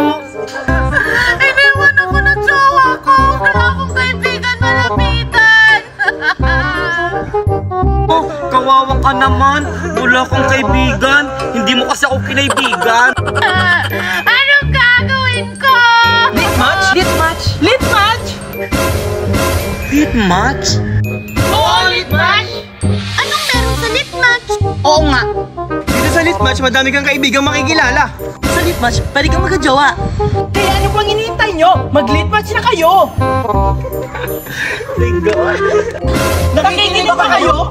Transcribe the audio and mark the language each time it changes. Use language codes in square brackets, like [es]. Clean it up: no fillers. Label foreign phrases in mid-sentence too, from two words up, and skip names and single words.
[tl] Iniwan ako ng jowa ko. Wala akong kaibigan malapitan. Oh, kawawa ka naman. Wala kang kaibigan. Hindi mo kasi ako kinaibigan. Anong gagawin ko? Lit match? Lit match? Lit match? Lit match? Oo, lit match! Anong meron sa lit match? Oo nga. Dito sa lit match, madami kang kaibigang makikilala. Sa lit match, pwede kang magkajowa. Kaya ano pang hinihintay nyo? Mag-lit match na kayo! Nakikinig ba kayo?